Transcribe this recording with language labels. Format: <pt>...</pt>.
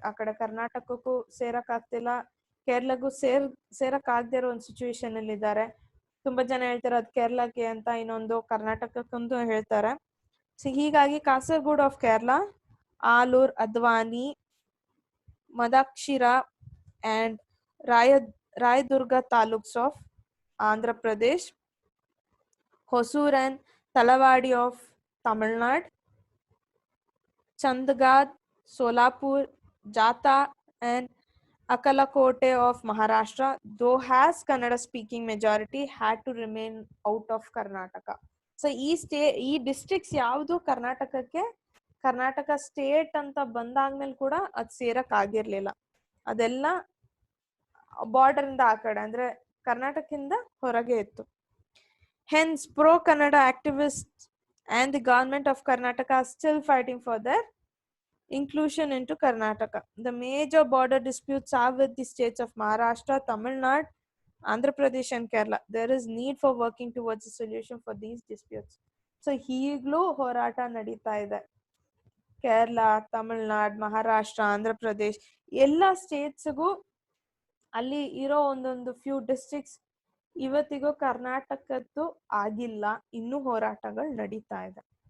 <kn>ಆ ಕಡೆ ಕರ್ನಾಟಕಕ್ಕೂ ಸೇರಕ್ ಆಗ್ತಿಲ್ಲ, ಕೇರಳಕ್ಕೂ ಸೇರಕ್ ಆಗದೆ ಇರೋ ಒಂದು ಸಿಚುವೇಶನ್ ಅಲ್ಲಿ ಇದ್ದಾರೆ. ತುಂಬಾ ಜನ ಹೇಳ್ತಾರೆ ಅದ್ ಕೇರಳಕ್ಕೆ ಅಂತ, ಇನ್ನೊಂದು ಕರ್ನಾಟಕಕ್ಕಂತೂ ಹೇಳ್ತಾರೆ. ಸೊ ಹೀಗಾಗಿ</kn> <en>Kasaragod of Kerala, Alur, Adoni, Madakasira and Rayadurg taluks of Andhra Pradesh, Hosur and Talawadi of Tamil Nadu, Chandgarh, Solapur, Jata and Akalakote of Maharashtra, though has Kannada speaking majority, had to remain out of Karnataka.</en> <kn>So ಈ districts ಯಾವುದು ಕರ್ನಾಟಕಕ್ಕೆ Karnataka state ಅಂತ ಬಂದಾದ್ಮೇಲೆ ಕೂಡ ಅದ್ ಸೇರಕ್ ಆಗಿರ್ಲಿಲ್ಲ. ಅದೆಲ್ಲ border ಇಂದ ಆ ಕಡೆ ಅಂದ್ರೆ ಕರ್ನಾಟಕದಿಂದ ಹೊರಗೆ ಇತ್ತು.</kn> <en>Hence, pro-Kannada activists and the government of Karnataka are still fighting for their inclusion into Karnataka. The major border disputes are with the states of Maharashtra, Tamil Nadu, Andhra Pradesh and Kerala. There is need for working towards a solution for these disputes.</en> <kn>So, ಹೀಗ್ಲೂ ಹೋರಾಟ ನಡೀತಾ ಇದೆ. ಕೇರಳ, ತಮಿಳ್ನಾಡು, ಮಹಾರಾಷ್ಟ್ರ, ಆಂಧ್ರ ಪ್ರದೇಶ್ ಎಲ್ಲ ಸ್ಟೇಟ್ಸ್ಗೂ ಅಲ್ಲಿ ಇರೋ ಒಂದೊಂದು few districts ಇವತ್ತಿಗೂ ಕರ್ನಾಟಕದ್ದು ಆಗಿಲ್ಲ, ಇನ್ನೂ ಹೋರಾಟಗಳು ನಡೀತಾ ಇದೆ.</kn>